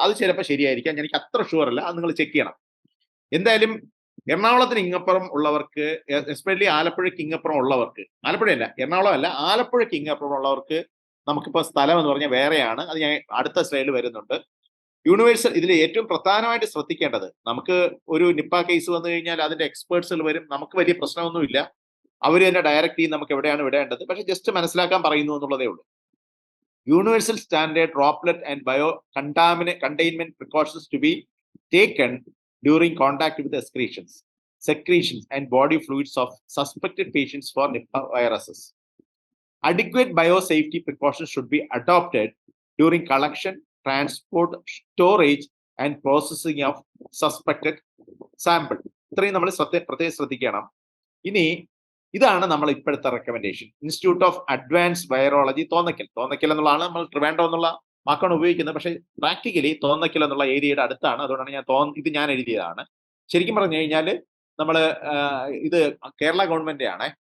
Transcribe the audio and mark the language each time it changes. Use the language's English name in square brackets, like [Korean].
[Malayalam] അത് ചിലപ്പോൾ ശരിയായിരിക്കാം, എനിക്ക് അത്ര ഷുവർ അല്ല, അത് നിങ്ങൾ ചെക്ക് ചെയ്യണം. എന്തായാലും എറണാകുളത്തിന് ഇങ്ങപ്പുറം ഉള്ളവർക്ക്, എസ്പെഷ്യലി ആലപ്പുഴയ്ക്ക് ഇങ്ങപ്പുറം ഉള്ളവർക്ക്, ആലപ്പുഴയല്ല എറണാകുളം അല്ല, ആലപ്പുഴയ്ക്ക് ഇങ്ങപ്പുറം ഉള്ളവർക്ക് നമുക്കിപ്പോൾ സ്ഥലം എന്ന് പറഞ്ഞാൽ വേറെയാണ്. അത് ഞാൻ അടുത്ത സ്ലൈഡിൽ വരുന്നുണ്ട്. യൂണിവേഴ്സൽ ഇതിൽ ഏറ്റവും പ്രധാനമായിട്ട് ശ്രദ്ധിക്കേണ്ടത്, നമുക്ക് ഒരു നിപ്പ കേസ് വന്നു കഴിഞ്ഞാൽ അതിന്റെ എക്സ്പേർട്സുകൾ വരും. നമുക്ക് വലിയ പ്രശ്നമൊന്നുമില്ല, അവർ തന്നെ ഡയറക്റ്റ് ചെയ്യും നമുക്ക് എവിടെയാണ് വിടേണ്ടത്. പക്ഷെ ജസ്റ്റ് മനസ്സിലാക്കാൻ പറയുന്നു എന്നുള്ളതേ ഉള്ളൂ. [English] Universal standard droplet and containment precautions to be taken during contact with secretions and body fluids of suspected patients for Nipah viruses. Adequate biosafety precautions should be adopted during collection, transport, storage and processing of suspected sample. [Malayalam] ഇത്രയും നമ്മൾ പ്രത്യേകം ശ്രദ്ധിക്കണം. ഇനി ഇതാണ് നമ്മൾ ഇപ്പോഴത്തെ recommendation. Institute of advance virology Thonnakkal എന്നുള്ളതാണ് നമ്മൾ ട്രിവാൻഡ്രം എന്നുള്ള വാക്കാണ് ഉപയോഗിക്കുന്നത്. പക്ഷേ പ്രാക്ടിക്കലി തോന്നക്കൽ എന്നുള്ള ഏരിയയുടെ അടുത്താണ്. അതുകൊണ്ടാണ് ഇത് ഞാൻ എഴുതിയതാണ്. ശരിക്കും പറഞ്ഞു കഴിഞ്ഞാൽ നമ്മൾ ഇത് കേരള ഗവൺമെന്റ് ആണ്.